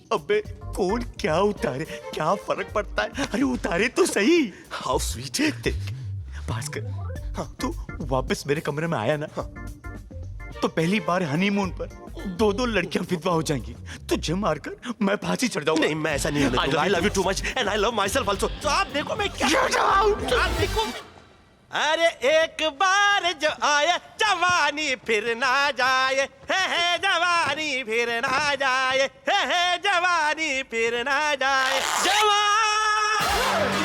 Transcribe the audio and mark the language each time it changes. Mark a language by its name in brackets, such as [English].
[Hindi] अबे कौन क्या उतारे, क्या फर्क पड़ता है? अरे उतारे तो सही। हाउ स्वीट है। देख भास्कर, हाँ तू वापस मेरे कमरे में आया ना, हाँ, तो पहली बार हनीमून पर 2 लड़कियां विधवा हो जाएंगी। तुझे मारकर मैं फांसी चढ़ जाऊंगा। नहीं, मैं ऐसा नहीं होने दूंगा। [English] I love you too much and I love myself also. [Hindi] तो आप देखो मैं क्या। आप देखो। अरे एक बार जो आए जवानी फिर ना जाए, है जवानी फिर ना जाए, है जवानी फिर ना जाए। जवान